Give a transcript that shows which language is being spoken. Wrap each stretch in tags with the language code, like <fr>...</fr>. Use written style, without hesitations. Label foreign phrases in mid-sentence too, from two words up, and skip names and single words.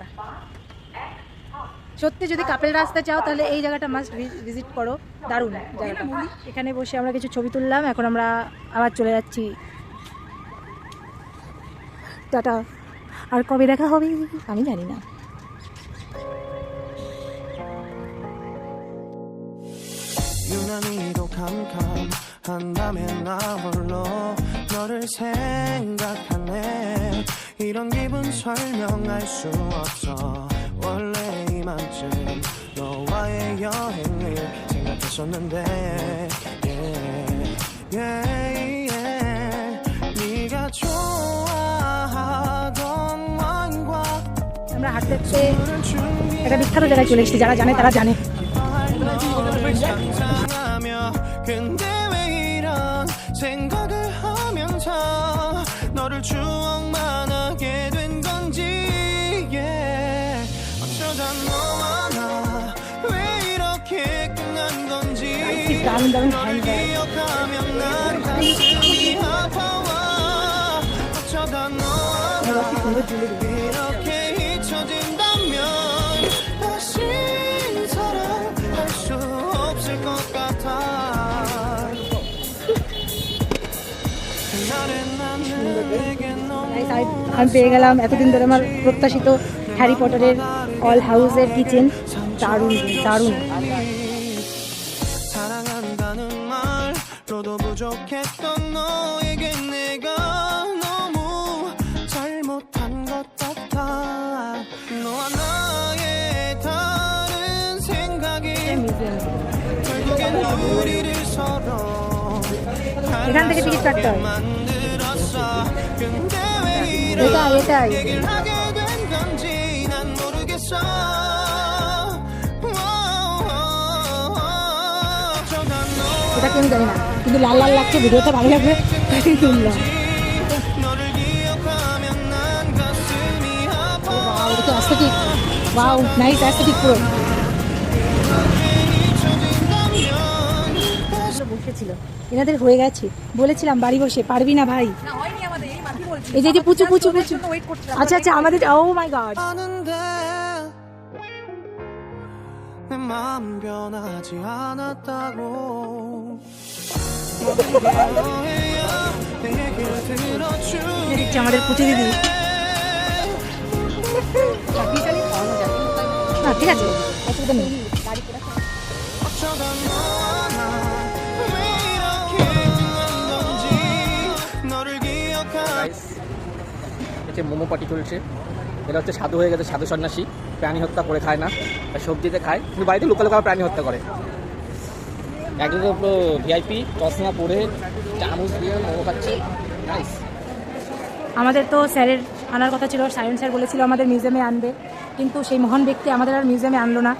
<bn>সত্যি যদি কাপেলরা আসতে চাও তাহলে এই জায়গাটা</bn> <en>must visit</en> <bn>করো, দারুণ জায়গাটা। এখানে বসে আমরা কিছু ছবি তুললাম, এখন আমরা আবার চলে যাচ্ছি। টাটা। আর কবে দেখা হবে আমি জানি না।</bn> <ko>유난히도 캄캄한 밤에 나 홀로 너를 생각하네. 이런 기분 설명할 수 없어. 원래 이맘쯤 너와의 여행을 생각했었는데</ko> <en>yeah, yeah, yeah.</en> <ko>네가 좋아하던 와인과</ko> <bn>আমরা হাঁটতে হাঁটতে একটা বিখ্যাত জায়গায় চলে এসেছি, যারা জানে তারা জানে।</bn> <ko>상상하며 근데 왜 이런 생각을 하면서 너를 추억만 하게 된 건지 yeah. 어쩌다 너와 나 왜 이렇게 끝난 건지 널 기억하면 난 가슴이 아파와 어쩌다 너와 나 이렇게 잊혀진다면 다시 사랑할 수 없을 것 같아.</ko> <bn>আমি পেয়ে গেলাম এতদিন ধরে আমার প্রত্যাশিত হ্যারি পটারের</bn> <en>all house's kitchen.</en> <bn>দারুণ দারুণ।</bn> <ko>사랑한다는 말로도 부족했던 너에게 내가 너무 잘못한 것 같아. 너와 나의 다른 생각이 결국엔 우리를 서로</ko> <bn>এখান থেকে টিকিট কাটতে হয়।</bn> <ko>만들었어. 근데 왜</ko> <bn>এটাই</bn> <ko>얘기를 하게 된 건지 난 모르겠어.</ko> <bn>এটা কেউ জানি না, কিন্তু লাল লাল লাগছে, ভিডিওটা ভালো লাগবে তাই তুললাম।</bn> <ko>너를 기억하면 난 가슴이 아파.</ko> <bn>ওয়াও, এটা তো অ্যাস্থেটিক। ওয়াও,</bn> <en>nice aesthetic</en> <bn>পুরো। বসেছিল, এনাদের হয়ে গেছে। বলেছিলাম বাড়ি বসে পারবি না ভাই। এই যে পুচু পুচু পুচু। আচ্ছা আচ্ছা, আমাদের</bn> <en>oh my god.</en> <ko>아는데 내 마음 변하지 않았다고. 너야 내 얘기를 들어주니</ko> <bn>দেখছি আমাদের পুচু দিদি। না ঠিক আছে, অসুবিধা নেই।</bn> <ko>어쩌다 너와 나 왜 이렇게 끝난 건지 너를 기억하</ko> <bn>হচ্ছে মোমো পাটি চলছে। এটা হচ্ছে সাধু হয়ে গেছে, সাধু সন্ন্যাসী, প্রাণী হত্যা করে খায় না, আর সবজিতে খায়, কিন্তু বাড়িতে</bn> <en>local local</en> <bn>প্রাণী হত্যা করে। একজন তো পুরো ভিআইপি চশমা পরে চামচ দিয়ে মোমো খাচ্ছে। নাইস। আমাদের তো স্যারের আনার কথা ছিল, সায়ন স্যার বলেছিল আমাদের মিউজিয়ামে আনবে, কিন্তু সেই মহান ব্যক্তি আমাদের আর মিউজিয়ামে আনলো না।</bn>